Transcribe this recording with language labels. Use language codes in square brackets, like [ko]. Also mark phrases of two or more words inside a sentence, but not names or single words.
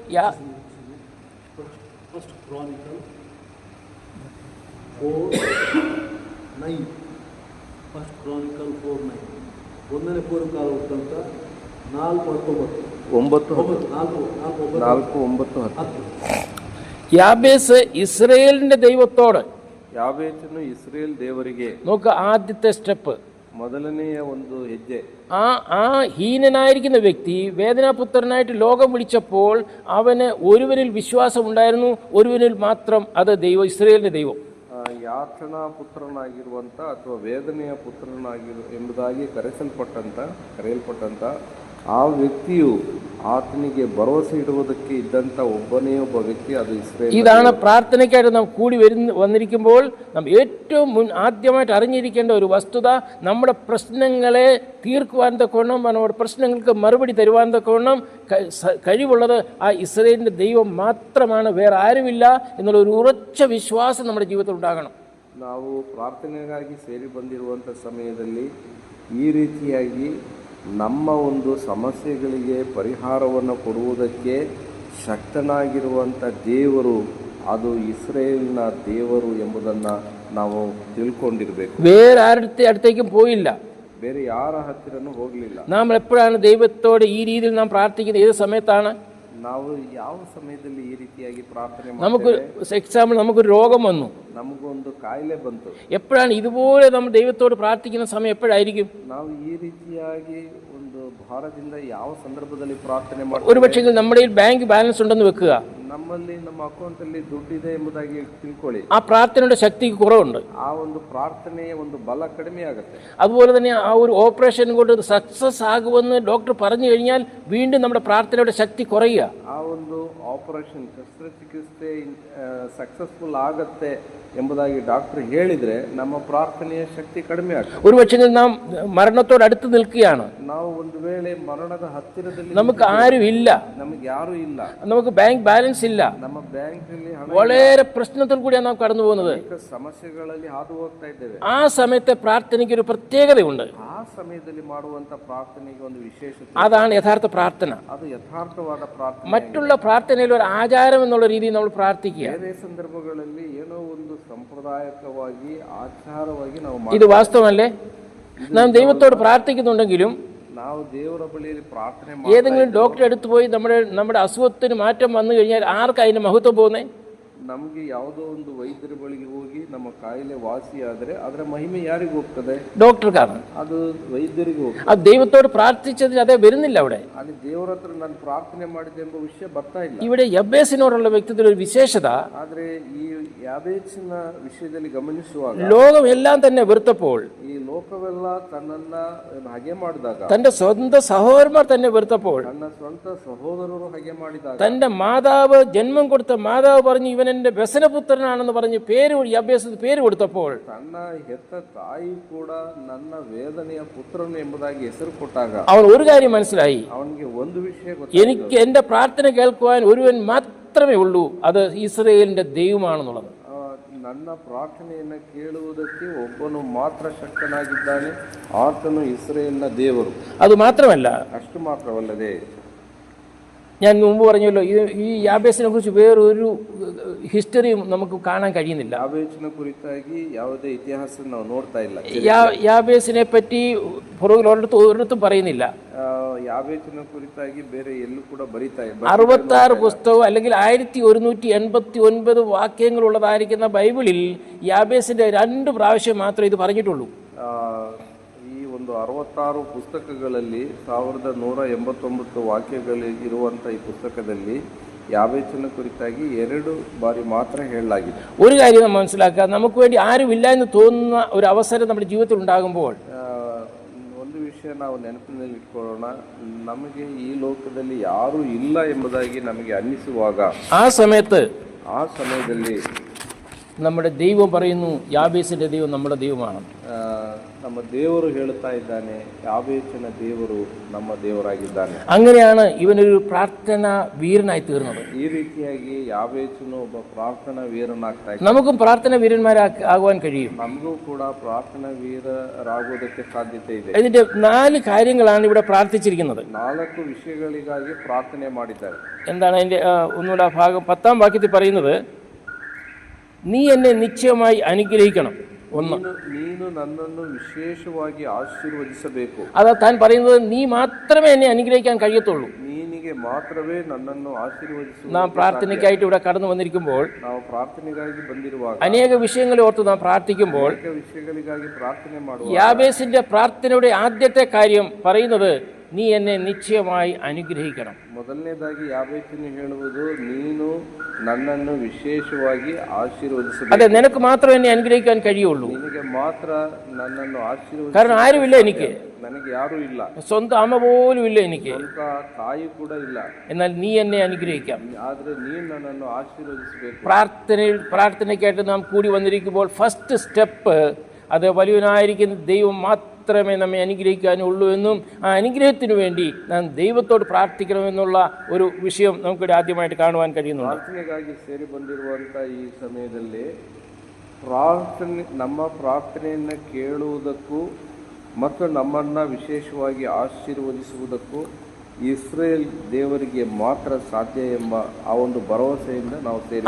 [kn] ಫಸ್ಟ್ ಕ್ರಾನಿಕಲ್ 4:9 ಫಸ್ಟ್ ಕ್ರಾನಿಕಲ್ 4:9 ಒಂದನೇ ಪೂರ್ವಕಾಲ ವೃತ್ತಾಂತ 4:9 [ml] യാബേസ് ഇസ്രായേലിന്റെ ദൈവത്തോട്, [kn] ಯಾಬೇಚನು ಇಸ್ರೇಲ್ ದೇವರಿಗೆ. [ml] നോക്ക് ആദ്യത്തെ സ്റ്റെപ്പ്, [kn] ಮೊದಲನೆಯ ಒಂದು ಹೆಜ್ಜೆ. [ml] ആ ഹീനനായിരിക്കുന്ന വ്യക്തി വേദനാപുത്രനായിട്ട് ലോകം വിളിച്ചപ്പോൾ അവന് ഒരുവനിൽ വിശ്വാസം ഉണ്ടായിരുന്നു, ഒരുവനിൽ മാത്രം, അത് ദൈവം, ഇസ്രായേലിന്റെ ദൈവം. [kn] ಯಾತನಾ ಪುತ್ರನಾಗಿರುವಂತ ಅಥವಾ ವೇದನೆಯ ಪುತ್ರನಾಗಿರು ಎಂಬುದಾಗಿ ಕರೆಯಲ್ಪಟ್ಟಂತ ಆ ವ್ಯಕ್ತಿಯು ಆತನಿಗೆ ಭರವಸೆ ಇಡುವುದಕ್ಕೆ ಇದ್ದಂಥ ಒಬ್ಬನೇ ಒಬ್ಬ ವ್ಯಕ್ತಿ, ಅದು ಇಸ್ರೇಲ್. [ml] ഇതാണ് പ്രാർത്ഥനയ്ക്കായിട്ട് നാം കൂടി വന്നിരിക്കുമ്പോൾ നാം ഏറ്റവും ആദ്യമായിട്ട് അറിഞ്ഞിരിക്കേണ്ട ഒരു വസ്തുത, നമ്മുടെ പ്രശ്നങ്ങളെ തീർക്കുവാൻ തക്കവണ്ണം, നമ്മുടെ പ്രശ്നങ്ങൾക്ക് മറുപടി തരുവാൻ തക്കവണ്ണം കഴിവുള്ളത് ആ ഇസ്രായേലിൻ്റെ ദൈവം മാത്രമാണ്, വേറെ ആരുമില്ല എന്നുള്ള ഒരു ഉറച്ച വിശ്വാസം നമ്മുടെ ജീവിതത്തിൽ ഉണ്ടാകണം. [kn] ನಾವು ಪ್ರಾರ್ಥನೆಗಾಗಿ ಸೇರಿ ಬಂದಿರುವಂಥ ಸಮಯದಲ್ಲಿ ಈ ರೀತಿಯಾಗಿ ನಮ್ಮ ಒಂದು ಸಮಸ್ಯೆಗಳಿಗೆ ಪರಿಹಾರವನ್ನು ಕೊಡುವುದಕ್ಕೆ ಶಕ್ತನಾಗಿರುವಂಥ ದೇವರು ಅದು ಇಸ್ರೇಲ್ನ ದೇವರು ಎಂಬುದನ್ನು ನಾವು ತಿಳ್ಕೊಂಡಿರಬೇಕು. [ml] വേറെ ആരുടെ അടുത്തേക്കും പോയില്ല, [kn] ಬೇರೆ ಯಾರ ಹತ್ತಿರನೂ ಹೋಗಲಿಲ್ಲ. [ml] നാം എപ്പോഴാണ് ദൈവത്തോട് ഈ രീതിയിൽ നാം പ്രാർത്ഥിക്കുന്നത്? ഏത് സമയത്താണ്? [kn] ನಾವು ಯಾವ ಸಮಯದಲ್ಲಿ ಈ ರೀತಿಯಾಗಿ ಪ್ರಾರ್ಥನೆ [ml] നമുക്ക് എക്സാമ്പിൾ, നമുക്കൊരു രോഗം വന്നു, [kn] ನಮಗೊಂದು ಕಾಯಿಲೆ ಬಂತು. [ml] എപ്പോഴാണ് ഇതുപോലെ നമ്മൾ ദൈവത്തോട് പ്രാർത്ഥിക്കുന്ന സമയം എപ്പോഴായിരിക്കും? [kn] ನಾವು ಈ ರೀತಿಯಾಗಿ ಒಂದು ಭಾರದಿಂದ ಯಾವ ಸಂದರ್ಭದಲ್ಲಿ ಪ್ರಾರ್ಥನೆ [ml] ഒരു പക്ഷേ നമ്മുടെ [en] bank balance [ml] ഉണ്ടെന്ന് വെക്കുക, [kn] ನಮ್ಮಲ್ಲಿ ನಮ್ಮ ಅಕೌಂಟ್ ಅಲ್ಲಿ ದುಡ್ಡಿದೆ ಎಂಬುದಾಗಿ ತಿಳ್ಕೊಳ್ಳಿ. [ml] ആ പ്രാർത്ഥനയുടെ ശക്തിക്ക് കുറവുണ്ട്. [kn] ಆ ಒಂದು ಪ್ರಾರ್ಥನೆಯ ಒಂದು ಬಲ ಕಡಿಮೆ ಆಗುತ್ತೆ. [ml] അതുപോലെ തന്നെ ആ ഒരു ഓപ്പറേഷൻ കൊണ്ട് സക്സസ് ആകുമെന്ന് ഡോക്ടർ പറഞ്ഞു കഴിഞ്ഞാൽ വീണ്ടും നമ്മുടെ പ്രാർത്ഥനയുടെ ശക്തി കുറയുക. [kn] ಆ ಒಂದು ಆಪರೇಷನ್ ಶಸ್ತ್ರಚಿಕಿತ್ಸೆ ಸಕ್ಸಸ್ಫುಲ್ ಆಗತ್ತೆ ಎಂಬುದಾಗಿ ಡಾಕ್ಟರ್ ಹೇಳಿದ್ರೆ ನಮ್ಮ ಪ್ರಾರ್ಥನೆಯ ಶಕ್ತಿ ಕಡಿಮೆ ಆಗುತ್ತೆ. [ml] ഒരു പക്ഷേ നാം മരണത്തോട് അടുത്ത് നിൽക്കുകയാണ്, [kn] ನಾವು ಒಂದು ವೇಳೆ ಮರಣದ ಹತ್ತಿರದಲ್ಲಿ [ml] നമുക്ക് ആരും ഇല്ല, [kn] ನಮಗೆ ಯಾರು ಇಲ್ಲ, [ml] നമുക്ക് [en] bank balance [ml] ഇല്ല, [kn] ನಮ್ಮ ಬ್ಯಾಂಕ್ ನಲ್ಲಿ ಹಣ, [ml] വളരെ പ്രശ്നത്തിൽ കൂടിയാണ് നാം കടന്നു പോകുന്നത്. [kn] ಸಮಸ್ಯೆಗಳಲ್ಲಿ ಹಾದು ಹೋಗ್ತಾ ಇದ್ದೇವೆ. [ml] ആ സമയത്തെ പ്രാർത്ഥനയ്ക്ക് ഒരു പ്രത്യേകതയുണ്ട്. [kn] ಆ ಸಮಯದಲ್ಲಿ ಮಾಡುವಂತ ಪ್ರಾರ್ಥನೆಗೆ ಒಂದು ವಿಶೇಷತೆ, [ml] അതാണ് യഥാർത്ഥ പ്രാർത്ഥന. [kn] ಅದು ಯಥಾರ್ಥವಾದ ಪ್ರಾರ್ಥನೆ. [ml] മറ്റുള്ള പ്രാർത്ഥനയിൽ ഒരു ആചാരം എന്നുള്ള രീതിയിൽ നമ്മൾ പ്രാർത്ഥിക്കുക. [kn] ಬೇರೆ ಸಂದರ್ಭಗಳಲ್ಲಿ ಏನೋ ಒಂದು ಸಂಪ್ರದಾಯಕವಾಗಿ ಆಚಾರವಾಗಿ ನಾವು [ml] ഇത് വാസ്തവമല്ലേ? നാം ദൈവത്തോട് പ്രാർത്ഥിക്കുന്നുണ്ടെങ്കിലും [kn] ನಾವು ದೇವರ ಬಳಿಯಲ್ಲಿ ಪ್ರಾರ್ಥನೆ [ml] ഏതെങ്കിലും ഡോക്ടറെ അടുത്ത് പോയി നമ്മുടെ അസുഖത്തിന് മാറ്റം വന്നു കഴിഞ്ഞാൽ ആർക്കാ അതിന്റെ മഹത്വം പോകുന്നത്? [kn] ನಮಗೆ ಯಾವುದೋ ಒಂದು ವೈದ್ಯರ ಬಳಿಗೆ ಹೋಗಿ ನಮ್ಮ ಕಾಯಿಲೆ ವಾಸಿಯಾದರೆ ಅದರ ಮಹಿಮೆ ಯಾರಿಗೆ ಹೋಗ್ತದೆ? [ml] ഡോക്ടർക്കാണ്. [kn] ಅದು ವೈದ್ಯರಿಗೆ ಹೋಗ್ತದೆ. [ml] ആ ദൈവത്തോട് പ്രാർത്ഥിച്ചതിന് അതേ വരുന്നില്ല അവിടെ. [kn] ಅಲ್ಲಿ ದೇವರ ಹತ್ರ ನಾನು ಪ್ರಾರ್ಥನೆ ಮಾಡಿದೆ ಎಂಬ ವಿಷಯ ಬರ್ತಾ ಇಲ್ಲ. [ml] ഇവിടെ യബ്ബേസിനോടുള്ള വ്യക്തിത്വ ഒരു വിശേഷത, [kn] ಆದ್ರೆ ಈ ಯಾಬೇಚಿನ ವಿಷಯದಲ್ಲಿ ಗಮನಿಸುವಾಗ [ml] ലോകം എല്ലാം തന്നെ വെറുത്തപ്പോൾ, [kn] ಈ ಲೋಕವೆಲ್ಲ ತನ್ನನ್ನ ಹಾಗೆ ಮಾಡಿದಾಗ, [ml] തന്റെ സ്വന്തം സഹോദരന്മാർ തന്നെ വെറുത്തപ്പോൾ, [kn] ತನ್ನ ಸ್ವಂತ ಸಹೋದರರು ಹಾಗೆ ಮಾಡಿದಾಗ, [ml] തന്റെ മാതാവ് ജന്മം കൊടുത്ത മാതാവ് പറഞ്ഞു ഇവൻ എന്റെ വ്യസനപുത്രനാണെന്ന് പറഞ്ഞ് യബ്ബേസിന് പേര് കൊടുത്തപ്പോൾ, [kn] ತನ್ನ ಹೆತ್ತ ತಾಯಿ ಕೂಡ ನನ್ನ ವೇದನೆಯ ಪುತ್ರನು ಎಂಬುದಾಗಿ ಹೆಸರು ಕೊಟ್ಟಾಗ [ml] അവൻ ഒരു കാര്യം മനസ്സിലായി, [kn] ಅವನಿಗೆ ಒಂದು ವಿಷಯ [ml] എനിക്ക് എന്റെ പ്രാർത്ഥന കേൾക്കുവാൻ ഒരുവൻ മാത്രമേ ഉള്ളൂ, അത് ഇസ്രായേലിന്റെ ദൈവമാണെന്നുള്ളത്. [kn] ನನ್ನ ಪ್ರಾರ್ಥನೆಯನ್ನು ಕೇಳುವುದಕ್ಕೆ ಒಬ್ಬನು ಮಾತ್ರ ಶಕ್ತನಾಗಿದ್ದಾನೆ, ಆತನು ಇಸ್ರೇಲ್ನ ದೇವರು. [ml] അത് മാത്രമല്ല, [kn] ಅಷ್ಟು ಮಾತ್ರವಲ್ಲದೆ [ml] ഞാൻ മുമ്പ് പറഞ്ഞല്ലോ, ഈ യാബേസിനെ കുറിച്ച് വേറൊരു ഹിസ്റ്ററിയും നമുക്ക് കാണാൻ കഴിയുന്നില്ല. [kn] ಯಾಬೇಚಿನ ಕುರಿತಾಗಿ ಯಾವುದೇ ಇತಿಹಾಸ ನಾವು ನೋಡ್ತಾ ಇಲ್ಲ. [ml] യാബേസിനെ പറ്റി പുറകിൽ ഒരിടത്തും പറയുന്നില്ല. [kn] ಯಾಬೇಚಿನ ಕುರಿತಾಗಿ ಬೇರೆ ಎಲ್ಲೂ ಕೂಡ ಬರೀತಾ ಇಲ್ಲ. [ml] 66 പുസ്തകം അല്ലെങ്കിൽ 1189 വാക്യങ്ങളുള്ളതായിരിക്കുന്ന ബൈബിളിൽ യാബേസിന്റെ 2 പ്രാവശ്യം മാത്രമേ ഇത് പറഞ്ഞിട്ടുള്ളൂ. [kn] ಈ ಒಂದು 66 ಪುಸ್ತಕಗಳಲ್ಲಿ 1189 ವಾಕ್ಯಗಳು ಇರುವಂಥ ಈ ಪುಸ್ತಕದಲ್ಲಿ ಯಾಬೇಚನ ಕುರಿತಾಗಿ 2 ಬಾರಿ ಮಾತ್ರ ಹೇಳಲಾಗಿದೆ. [ml] ഒരു കാര്യം നമ്മൾ മനസ്സിലാക്കുക, നമുക്ക് വേണ്ടി ആരുമില്ല എന്ന് തോന്നുന്ന ഒരു അവസരം നമ്മുടെ ജീവിതത്തിൽ ഉണ്ടാകുമ്പോൾ [kn] ಒಂದು ವಿಷಯ ನಾವು ನೆನಪಿನಲ್ಲಿ ಇಟ್ಕೊಳ್ಳೋಣ, ನಮಗೆ ಈ ಲೋಕದಲ್ಲಿ ಯಾರೂ ಇಲ್ಲ ಎಂಬುದಾಗಿ ನಮಗೆ ಅನ್ನಿಸುವಾಗ [ml] ആ [kn] ಸಮಯದಲ್ಲಿ [ml] നമ്മുടെ ദൈവം പറയുന്നു യാബേസിന്റെ ദൈവം നമ്മുടെ ദൈവമാണ്. [kn] ನಮ್ಮ ದೇವರು ಹೇಳುತ್ತಾ ಇದ್ದಾನೆ, ಯಾಬೇಚನ ದೇವರು ನಮ್ಮ ದೇವರಾಗಿದ್ದಾನೆ. [ml] അങ്ങനെയാണ് ഇവനൊരു പ്രാർത്ഥനാ വീരനായി തീർന്നത്. [kn] ಈ ರೀತಿಯಾಗಿ ಯಾಬೇಚನು ಒಬ್ಬ ಪ್ರಾರ್ಥನಾ ವೀರನಾಗ್ತಾ ಇದ್ದಾನೆ. [ml] നമുക്കും പ്രാർത്ഥന വീരന്മാരാകുവാൻ കഴിയും. [kn] ನಮಗೂ ಕೂಡ ಪ್ರಾರ್ಥನಾ ವೀರರಾಗುವುದಕ್ಕೆ ಸಾಧ್ಯತೆ ಇದೆ. [ml] ഇതിന്റെ 4 കാര്യങ്ങളാണ് ഇവിടെ പ്രാർത്ഥിച്ചിരിക്കുന്നത്. [kn] 4 ವಿಷಯಗಳಿಗಾಗಿ ಪ್ರಾರ್ಥನೆ ಮಾಡಿದ್ದಾರೆ. [ml] എന്താണ് അതിന്റെ ഒന്നുകൂടെ ഭാഗം 10-ാം വാക്യത്തിൽ പറയുന്നത്, നീ എന്നെ നിശ്ചയമായി അനുഗ്രഹിക്കണം. [kn] ನೀನು ನನ್ನನ್ನು ವಿಶೇಷವಾಗಿ ಆಶೀರ್ವದಿಸಬೇಕು. [ml] അത് താൻ പറയുന്നത് നീ മാത്രമേ എന്നെ അനുഗ്രഹിക്കാൻ കഴിയത്തുള്ളൂ. [kn] ನೀನಿಗೆ ಮಾತ್ರವೇ ನನ್ನನ್ನು ಆಶೀರ್ವದಿಸು. [ml] നാം പ്രാർത്ഥനയ്ക്കായിട്ട് ഇവിടെ കടന്നു വന്നിരിക്കുമ്പോൾ, [kn] ನಾವು ಪ್ರಾರ್ಥನೆಗಾಗಿ ಬಂದಿರುವಾಗ, [ml] അനേക വിഷയങ്ങളെ ഓർത്ത് നാം പ്രാർത്ഥിക്കുമ്പോൾ, [kn] ವಿಷಯಗಳಿಗಾಗಿ ಪ್ರಾರ್ಥನೆ ಮಾಡುವಾಗ [ml] യാബേസിന്റെ പ്രാർത്ഥനയുടെ ആദ്യത്തെ കാര്യം പറയുന്നത് നീ എന്നെ നിശ്ചയമായി അനുഗ്രഹിക്കണം. [kn] ಮೊದಲನೇದಾಗಿ ಯಾಬೇಚನು ಹೇಳುವುದು, ನೀನು ನನ್ನನ್ನು ವಿಶೇಷವಾಗಿ ಆಶೀರ್ವದಿಸಬೇಕು. [ml] അതെ, നിനക്ക് മാത്രമേ എന്നെ അനുഗ്രഹിക്കാൻ കഴിയുള്ളൂ. [kn] ನಿನಗೆ ಮಾತ್ರ ನನ್ನನ್ನು ಆಶೀರ್ವದಿಸಿ. [ml] കാരണം ആരുമില്ല എനിക്ക്, [kn] ನನಗೆ ಯಾರೂ ಇಲ್ಲ, [ml] സ്വന്തം അമ്മ പോലും ഇല്ല എനിക്ക്, [kn] ಸ್ವಂತ ತಾಯಿ ಕೂಡ ಇಲ್ಲ. [ml] എന്നാൽ നീ എന്നെ അനുഗ്രഹിക്കാം. [kn] ಆದ್ರೆ ನೀನು ನನ್ನನ್ನು ಆಶೀರ್ವದಿಸಬೇಕು. [ml] പ്രാർത്ഥനയ്ക്കായിട്ട് നാം കൂടി വന്നിരിക്കുമ്പോൾ [en] first step [ml] അത് വലിയവനായിരിക്കുന്ന ദൈവം മാത്രമേ നമ്മെ അനുഗ്രഹിക്കാനുള്ളൂ എന്നും ആ അനുഗ്രഹത്തിനു വേണ്ടി നാം ദൈവത്തോട് പ്രാർത്ഥിക്കണമെന്നുള്ള ഒരു വിഷയം നമുക്കിവിടെ ആദ്യമായിട്ട് കാണുവാൻ കഴിയുന്നുണ്ട്. [kn] ಪ್ರಾರ್ಥನೆಗಾಗಿ ಸೇರಿ ಬಂದಿರುವಂಥ ಈ ಸಮಯದಲ್ಲಿ ನಮ್ಮ ಪ್ರಾರ್ಥನೆಯನ್ನು ಕೇಳುವುದಕ್ಕೂ ಮತ್ತು ನಮ್ಮನ್ನು ವಿಶೇಷವಾಗಿ ಆಶೀರ್ವದಿಸುವುದಕ್ಕೂ ഇസ്രയേൽ ದೇವರಿಗೆ ಮಾತ್ರ ಸಾಧ್ಯ ಎಂಬ ಆ ಒಂದು ಭರವಸೆಯಿಂದ ನಾವು ಸೇರಿ.